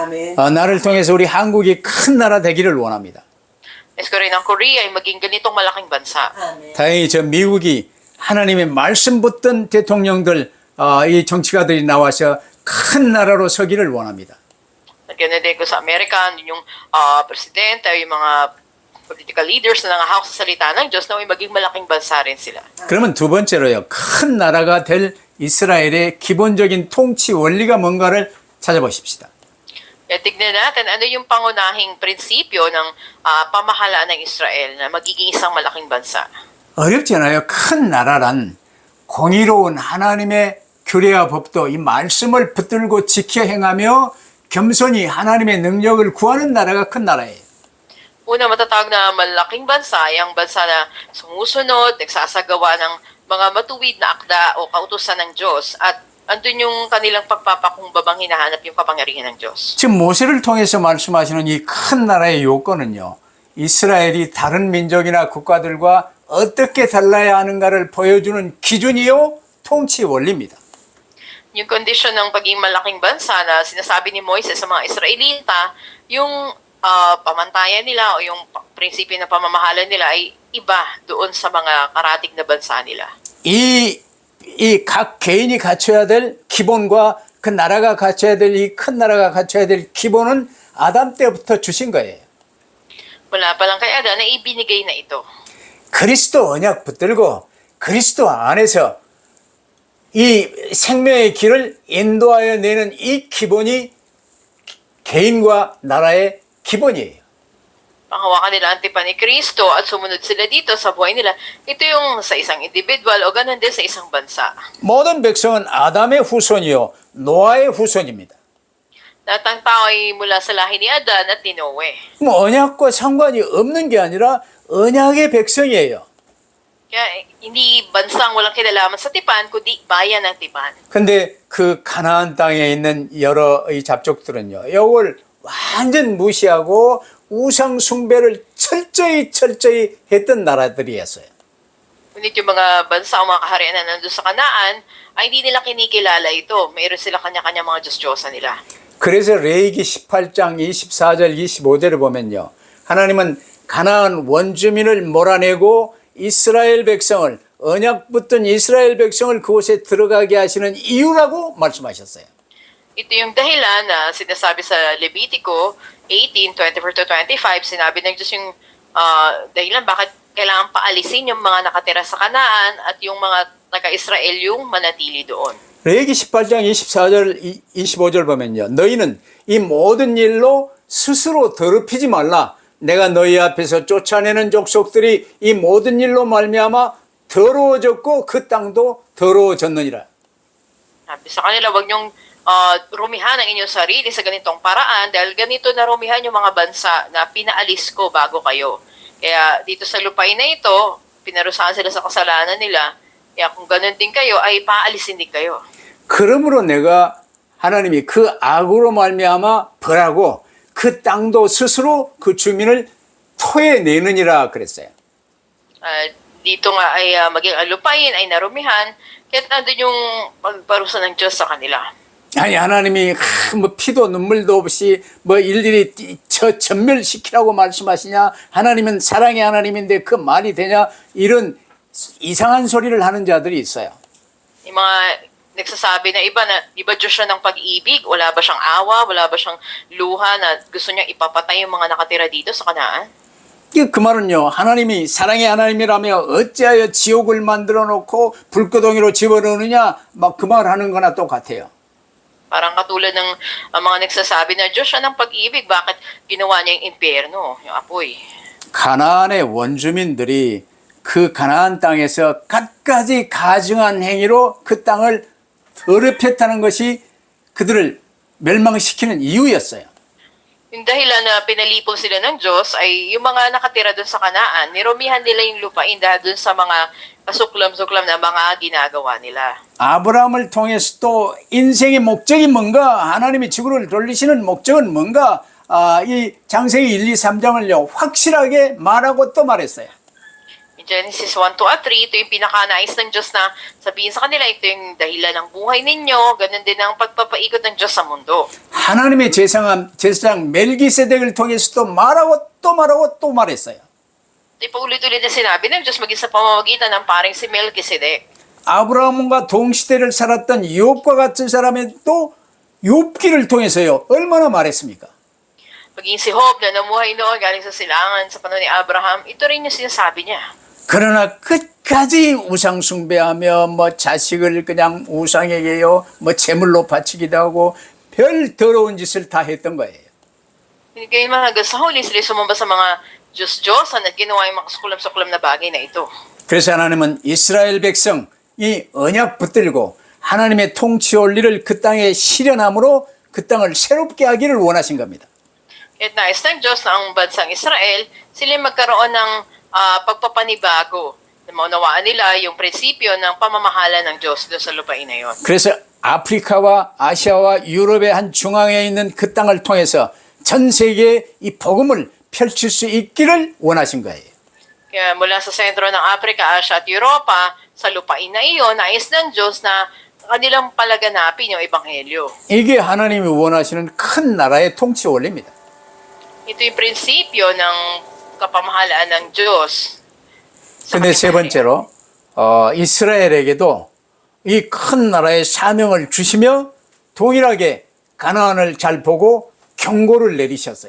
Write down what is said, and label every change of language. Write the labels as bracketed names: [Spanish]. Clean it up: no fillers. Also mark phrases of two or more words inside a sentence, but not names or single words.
[Korean] 아멘. 나를 통해서 우리 한국이 큰 나라 되기를 원합니다. [Filipino] Nais ko rin ang Korea ay maging ganitong malaking bansa. [Korean] 아멘. 다행히 저 미국이 하나님의 말씀 붙든 대통령들, 이 정치가들이 나와서 큰 나라로 서기를 원합니다. [Filipino] At ganoon din ko sa Amerika, yung presidente, yung mga [English] political leaders [Filipino] na nangahawak sa salita ng Diyos na may maging malaking bansa rin sila. [Korean] 그러면 두 번째로요, 큰 나라가 될 이스라엘의 기본적인 통치 원리가 뭔가를 찾아보십시다. [Filipino] Kaya tignan natin ano yung pangunahing prinsipyo ng pamahalaan ng Israel na magiging isang malaking bansa. [Korean] 어렵지 않아요. 큰 나라란 공의로운 하나님의 규례와 법도 이 말씀을 붙들고 지켜 행하며 겸손히 하나님의 능력을 구하는 나라가 큰 나라예요. [Filipino] Una, matatag na malaking bansa, yung bansa na sumusunod, nagsasagawa ng mga matuwid na akda o kautusan ng Diyos at andun yung kanilang pagpapakumbabang hinahanap yung kapangyarihan ng Diyos. [Korean] 지금 모세를 통해서 말씀하시는 이 큰 나라의 요건은요. 이스라엘이 다른 민족이나 국가들과 어떻게 달라야 하는가를 보여주는 기준이요. 통치 원리입니다. [Filipino] Yung kondisyon ng pagiging malaking bansa na sinasabi ni Moises sa mga Israelita, yung pamantayan nila o yung prinsipyo ng pamamahala nila ay iba doon sa mga karatig na bansa nila. [Korean] 이 각 개인이 갖춰야 될 기본과 그 나라가 갖춰야 될 이 큰 나라가 갖춰야 될 기본은 아담 때부터 주신 거예요. [Filipino] Wala pa lang kay Adan na ibinigay na ito. [Korean] 그리스도 언약 붙들고 그리스도 안에서 이 생명의 길을 인도하여 내는 이 기본이 개인과 나라의 기본이에요. [Filipino] Panghawakan nila ang tipan ni Kristo at sumunod sila dito sa buhay nila. Ito yung sa isang individual o ganun din sa isang bansa. [Korean] 모든 백성은 아담의 후손이요 노아의 후손입니다. [Filipino] Lahat ng tao ay mula sa lahi ni Adan at ni Noe. [Korean] 뭐 언약과 상관이 없는 게 아니라 언약의 백성이에요. [Filipino] Kaya hindi bansang walang kinalaman sa tipan, kundi bayan ng tipan. [Korean] 근데 그 가나안 땅에 있는 여러 이 잡족들은요. 이걸 완전 무시하고 우상 숭배를 철저히 했던 나라들이었어요. [Filipino] Ngunit yung mga bansa o mga kaharian na nandun sa Kanaan, ay hindi nila kinikilala ito. Mayroon sila kanya-kanya mga Diyos-Diyosa nila. [Korean] 그래서 레위기 18장 24절 25절을 보면요. 하나님은 가나안 원주민을 몰아내고 이스라엘 백성을 언약 붙든 이스라엘 백성을 그곳에 들어가게 하시는 이유라고 말씀하셨어요. [Filipino] Ito yung dahilan na sinasabi sa Levitico 18:24-25, sinabi ng Diyos yung dahilan bakit kailangan paalisin yung mga nakatira sa Kanaan at yung mga taga-Israel yung manatili doon. [Korean] 레위기 18장 24절 25절 보면요. 너희는 이 모든 일로 스스로 더럽히지 말라. 내가 너희 앞에서 쫓아내는 족속들이 이 모든 일로 말미암아 더러워졌고 그 땅도 더러워졌느니라. [Filipino] Sabi sa kanila, wag niyong rumihan ang inyong sarili sa ganitong paraan dahil ganito na rumihan yung mga bansa na pinaalis ko bago kayo. Kaya dito sa lupain na ito, pinarusahan sila sa kasalanan nila. Kaya kung ganun din kayo, ay paalisin din kayo. [Korean] 그러므로 내가 하나님이 그 악으로 말미암아 벌하고 그 땅도 스스로 그 주민을 토해내느니라 그랬어요. [Filipino] Dito nga ay maging alupain ay narumihan, kaya nandun yung pagparusa ng Diyos sa kanila. [Korean] 아니 하나님이 뭐 피도 눈물도 없이 뭐 일일이 전멸시키라고 말씀하시냐? 하나님은 사랑의 하나님인데 그 말이 되냐? 이런 이상한 소리를 하는 자들이 있어요. [Filipino] Yung mga nagsasabi na iba Diyos siya ng pag-ibig, wala ba siyang awa, wala ba siyang luha na gusto niyang ipapatay yung mga nakatira dito sa Kanaan? [Korean] 그 말은요, 하나님이 사랑의 하나님이라며 어찌하여 지옥을 만들어 놓고 불구덩이로 집어넣느냐? 막 그 말 하는 거나 똑같아요. [Filipino] Parang katulad ng mga nagsasabi na Diyos siya ng pag-ibig, bakit ginawa niya yung impyerno, yung apoy? [Korean] 가나안의 원주민들이 그 가나안 땅에서 갖가지 가증한 행위로 그 땅을 더럽혔다는 것이 그들을 멸망시키는 이유였어요. [Filipino] Yung dahilan na pinalipol sila ng Diyos ay yung mga nakatira doon sa Kanaan, nirumihan nila yung lupain dahil doon sa mga kasuklam-suklam na mga ginagawa nila. [Korean] 아브라함을 통해서 또 인생의 목적이 뭔가, 하나님이 지구를 돌리시는 목적은 뭔가, 이 장세기 1, 2, 3장을요 확실하게 말하고 또 말했어요. [Filipino] In Genesis 1, 2, at 3, ito yung pinakanais ng Diyos na sabihin sa kanila, ito yung dahilan ng buhay ninyo, ganun din ang pagpapaikot ng Diyos sa mundo. [Korean] 하나님의 제사장 멜기세덱을 통해서도 말하고 또 말했어요. [Filipino] Ito yung paulit-ulit na sinabi ng Diyos maging sa pamamagitan ng paring si Melchizedek. [Korean] 아브라함과 동시대를 살았던 욥과 같은 사람의 또 욥기를 통해서요 얼마나 말했습니까? [Filipino] Maging si Job na namuhay noon galing sa silangan sa panahon ni Abraham, ito rin yung sinasabi niya. [Korean] 그러나 끝까지 우상 숭배하며 뭐 자식을 그냥 우상에게요 뭐 제물로 바치기도 하고 별 더러운 짓을 다 했던 거예요. [Filipino] Kaya mga hanggang sa huli, sila sumamba sa mga Diyos-Diyosan at ginawa yung mga sukulam-sukulam na bagay na ito. [Korean] 그래서 하나님은 이스라엘 백성 이 언약 붙들고 하나님의 통치 원리를 그 땅에 실현함으로 그 땅을 새롭게 하기를 원하신 겁니다. [Filipino] At nais ng Diyos na ang bansang Israel, sila magkaroon ng pagpapanibago. Na maunawaan nila yung prinsipyo ng pamamahala ng Diyos doon sa lupain na yun. [Korean] 그래서 아프리카와 아시아와 유럽의 한 중앙에 있는 그 땅을 통해서 전 세계에 이 복음을 펼칠 수 있기를 원하신 거예요. [Filipino] Kaya mula sa sentro ng Africa, Asia at Europa, sa lupain na iyon, nais ng Diyos na kanilang palaganapin yung Ebanghelyo. [Korean] 이게 하나님이 원하시는 큰 나라의 통치 원리입니다. [Filipino] Ito yung prinsipyo ng kapamahalaan ng Diyos. [Korean] 근데 세 번째로 이스라엘에게도 이 큰 나라의 사명을 주시며 동일하게 가나안을 잘 보고 경고를 내리셨어요.